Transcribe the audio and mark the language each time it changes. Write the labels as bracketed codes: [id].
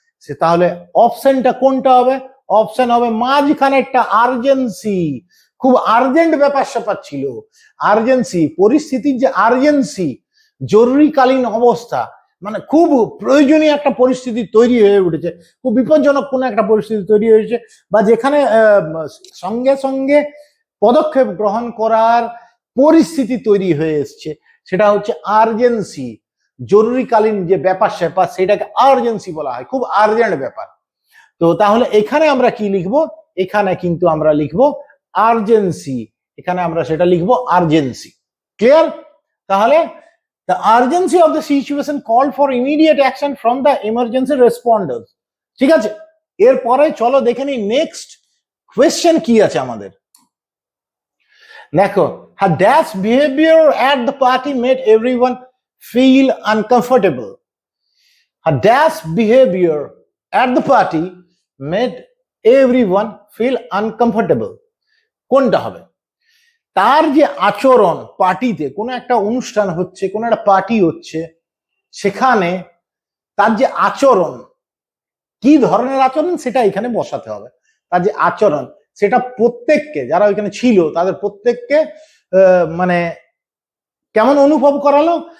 [bn] সে তাহলে অপশনটা কোনটা হবে? অপশন হবে মাঝখানে একটা আর্জেন্সি, খুব আর্জেন্ট ব্যাপার স্যাপার ছিল, আর্জেন্সি, পরিস্থিতির যে আর্জেন্সি, জরুরিকালীন অবস্থা, মানে খুব প্রয়োজনীয় একটা পরিস্থিতি তৈরি হয়ে উঠেছে, খুব বিপজ্জনক কোনো একটা পরিস্থিতি তৈরি হয়েছে, বা যেখানে সঙ্গে সঙ্গে পদক্ষেপ গ্রহণ করার পরিস্থিতি তৈরি হয়ে এসছে, সেটা হচ্ছে আর্জেন্সি। জরুরিকালীন যে ব্যাপার স্যাপার সেটাকে আর্জেন্সি বলা হয়, খুব আর্জেন্ট ব্যাপার। তো তাহলে এখানে আমরা কি লিখবো? এখানে কিন্তু আমরা লিখবো আর্জেন্সি, এখানে আমরা সেটা লিখবো আর্জেন্সি। ক্লিয়ার? [en] তাহলে the urgency of the situation called for immediate action from the emergency responders. [bn] ঠিক আছে, এরপরে চলো দেখে নিই নেক্সট কোয়েশ্চেন কি আছে আমাদের। [en] দেখো, her dash behavior at the party made everyone feel uncomfortable. Her dash behavior at the party made everyone feel uncomfortable. [bn] কোনটা হবে? তার যে আচরণ, পার্টিতে কোনো একটা অনুষ্ঠান হচ্ছে, কোনো একটা পার্টি হচ্ছে, সেখানে তার যে আচরণ, কি ধরনের আচরণ সেটা এখানে বসাতে হবে। তার যে আচরণ সেটা প্রত্যেককে, যারা ওইখানে ছিল তাদের প্রত্যেককে মানে কেমন অনুভব করালো?